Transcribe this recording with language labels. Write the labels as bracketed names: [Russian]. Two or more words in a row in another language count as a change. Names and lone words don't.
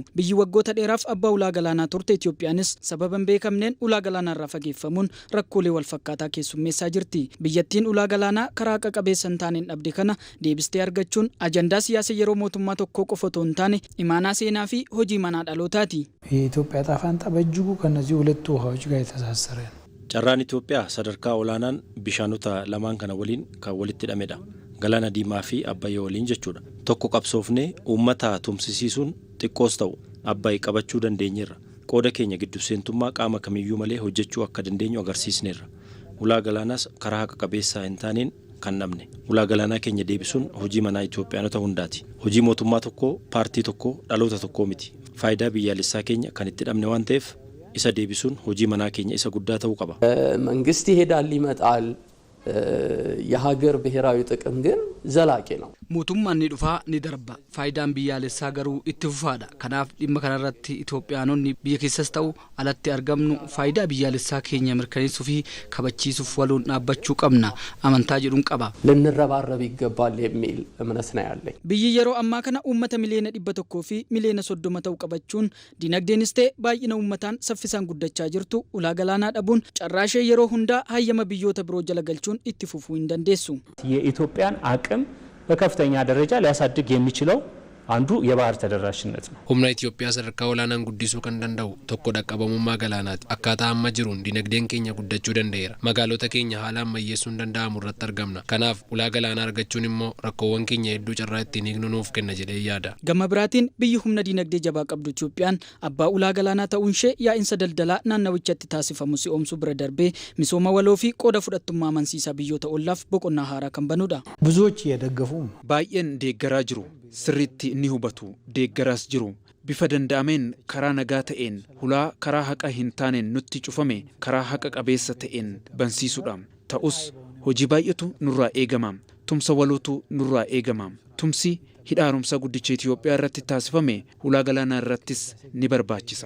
[Oromo] Biyyi waggoota dheeraaf abbaa ulaa galaanaa turte Itoophiyaanis sababa hin beekamneen ulaa galaanaa irraa fageeffamuun rakkoolee wal fakkaataa keessummeessaa jirti. Biyyattiin ulaa galaanaa karaa qaqqabeessa hin taaneen dhabde kana deebistee argachuun ajandaa siyaasa yeroo mootummaa tokkoo qofa otoo hin taane imaanaa seenaa fi hojii manaa dhalootaati. [Amharic] የኢትዮጵያ ዕጣ ፈንታ በእጅጉ ከነዚህ ሁለቱ ውሃዎች ጋር የተሳሰረ ነው። [Oromo] ጨራን ኢትዮጵያ sadarkaa olaanaan bishaanota lamaan kana waliin kan walitti hidhamedha. Galaana Diimaa fi Abbayyaa waliin jechuudha. Tokko qabsoofnee uummata tumsisiisuun xiqqoos ta'u Abbayyaa qabachuu dandeenyeerra. Qooda keenya gidduu seentummaa qaama kamiyyuu malee hojjechuu akka dandeenyu agarsiisneerra. Ulaa galaanaas karaa haqa qabeessaa hin taaneen kan namne. Ulaa galaanaa keenya deebisuun hojii manaa Itoophiyaanota hundaati. Hojii mootummaa tokkoo, paartii tokkoo, dhaloota tokkoo miti. Faayidaa biyyaalessaa keenya kan itti dhabne waan ta'eef isa deebisuun hojii manaa keenya isa guddaa ta'uu qaba. [Amharic] መንግስት ይሄዳል ይመጣል የሀገር ብሔራዊ ጥቅም ግን ዘላቂ ነው። [Oromo] mootummaan ni dhufaa ni darba faayidaan biyyaalessaa garuu itti fufaadha kanaaf dhimma kanarratti Itoophiyaanonni biyya keessas ta'u alatti argamnu faayidaa biyyaalessaa keenya mirkaneessuu fi kabachiisuuf waloon dhaabbachuu qabna amantaa jedhuun qaba [Amharic] ልንረባረብ ይገባል የሚል እምነት ነው ያለኝ። [Oromo] biyyi yeroo ammaa kana uummata miliyoona 100 fi miliyoona 30 ta'u qabachuun dinagdeenis ta'e baay'ina uummataan saffisaan guddachaa jirtu ulaa galaanaa dhabuun carraashee yeroo hundaa hayyama biyyoota biroo jala galchuun itti fufuu hin dandeessu. [Amharic] የኢትዮጵያን አቅም በከፍተኛ ደረጃ ሊያሳድግ የሚችለው አንዱ የባህር ተደራሽነት ነው። [Oromo] humna Itoophiyaa sadarkaa olaanaan guddisuu kan danda'u tokko dhaqqabamummaa galaanaati. Akkaataa amma jiruun dinagdeen keenya guddachuu danda'eera. Magaalota keenya haala ammayyeessuun danda'amu irratti argamna. Kanaaf ulaa galaanaa argachuun immoo rakkoowwan keenya hedduu carraa ittiin hiiknu nuuf kenna jedhee yaada. Gama biraatiin biyyi humna dinagdee jabaa qabdu Itoophiyaan abbaa ulaa galaanaa ta'uun ishee yaa'insa daldalaa naannawichatti taasifamu si'oomsuu bira darbee misooma waloo fi qooda fudhattummaa amansiisaa biyyoota ollaaf boqonnaa haaraa kan banudha. [Amharic] ብዙዎች እየደገፉ [Oromo] baay'een deeggaraa jiru sirriitti ni hubatu deeggaraas jiru bifa danda'ameen karaa nagaa ta'een hulaa karaa haqa hin taaneen nutti cufame karaa haqa qabeessa ta'een bansiisuudha ta'us hojii baay'atu nurraa eegama tumsa walootu nurraa eegama tumsi hidhaarumsa guddicha Itoophiyaa irratti taasifame ulaa galaanaa irrattis ni barbaachisa.